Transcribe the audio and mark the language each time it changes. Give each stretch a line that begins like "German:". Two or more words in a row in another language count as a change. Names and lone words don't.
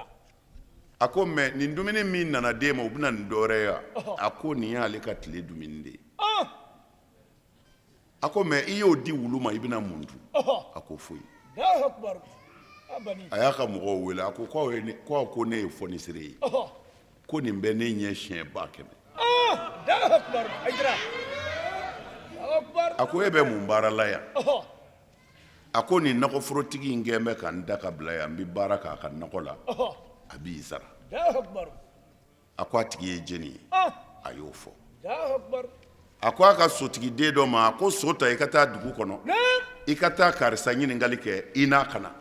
Bambara: a ko mɛ nin dumuni min nana d'e ma o bɛna nin dɔwɛrɛ ye wa a ko nin y'ale ka tile dumuni de ye a ko mɛ i y'o di wulu ma i bɛna mun dun a ko foyi
Arabic: الله أكبر أباني
Bambara: a y'a ka mɔgɔw wele a ko ko ne ye fɔnisere ye ko nin bɛ ne ɲɛ siɲɛ 100,000
Arabic: الله أكبر أجرا الله أكبر
Bambara: a ko e bɛ mun baara la yan a ko nin nɔgɔforotigi in kɛn bɛ ka n da ka bila yan n bɛ baara k'a ka nɔgɔ la a b'i sara
Arabic: الله أكبر
Bambara: a ko a tigi ye jeni ye a y'o fɔ
Arabic: الله أكبر
Bambara: a ko a ka sotigi den dɔ ma a ko so ta i ka taa dugu kɔnɔ i ka taa karisa ɲininkali kɛ i n'a ka na